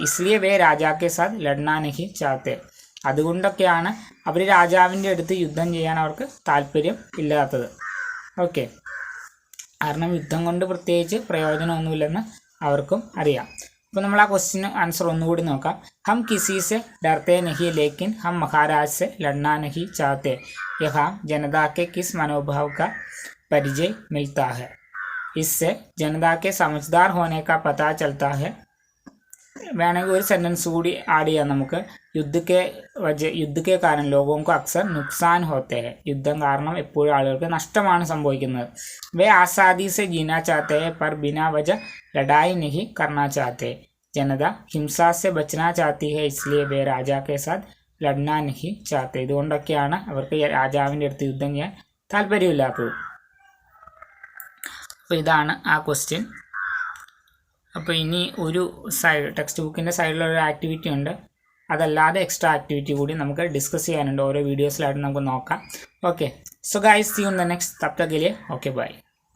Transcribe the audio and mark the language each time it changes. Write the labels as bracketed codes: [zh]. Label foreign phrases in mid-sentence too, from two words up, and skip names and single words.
[hi] इसलिए वे राजा के साथ लड़ना नहीं चाहते. [ml] അതുകൊണ്ടൊക്കെയാണ് അവർ രാജാവിൻ്റെ അടുത്ത് യുദ്ധം ചെയ്യാൻ അവർക്ക് താല്പര്യം ഇല്ലാത്തത്. ഓക്കെ, കാരണം യുദ്ധം കൊണ്ട് പ്രത്യേകിച്ച് പ്രയോജനമൊന്നുമില്ലെന്ന് അവർക്കും അറിയാം. അപ്പോൾ നമ്മൾ ആ ക്വസ്റ്റ്യന് ആൻസർ ഒന്നുകൂടി നോക്കാം. [hi] हम किसी से डरते नहीं लेकिन हम महाराज से लड़ना नहीं चाहते. യഹാ जनता के किस मनोभाव का परिचय मिलता है. इससे जनता के समझदार होने का पता चलता है. [ml] വേണമെങ്കിൽ ഒരു സെൻറ്റൻസ് കൂടി ആഡ് ചെയ്യാം നമുക്ക്. [hi] യുദ്ധ के कारण लोगों को अक्सर नुकसान होते हैं. [ml] യുദ്ധം കാരണം എപ്പോഴും ആളുകൾക്ക് നഷ്ടമാണ് സംഭവിക്കുന്നത്. [hi] वे आज़ादी से जीना चाहते हैं पर बिना वजह लड़ाई नहीं करना चाहते. जनता हिंसा से बचना चाहती है, इसलिए वे राजा के साथ लड़ना नहीं चाहते. [ml] ഇതുകൊണ്ടൊക്കെയാണ് അവർക്ക് രാജാവിൻ്റെ അടുത്ത് യുദ്ധം ചെയ്യാൻ താല്പര്യമില്ലാത്തത്. അപ്പോൾ ഇതാണ് ആ ക്വസ്റ്റ്യൻ. അപ്പോൾ ഇനി ഒരു ടെക്സ്റ്റ് ബുക്കിൻ്റെ സൈഡിലൊരു ആക്ടിവിറ്റി ഉണ്ട്. അതല്ലാതെ എക്സ്ട്രാ ആക്ടിവിറ്റി കൂടി നമുക്ക് ഡിസ്കസ് ചെയ്യാനുണ്ട്. ഓരോ വീഡിയോസിലായിട്ട് നമുക്ക് നോക്കാം. [en] okay, so guys, see you in the next. [hi] तब तक के लिए [en] okay bye.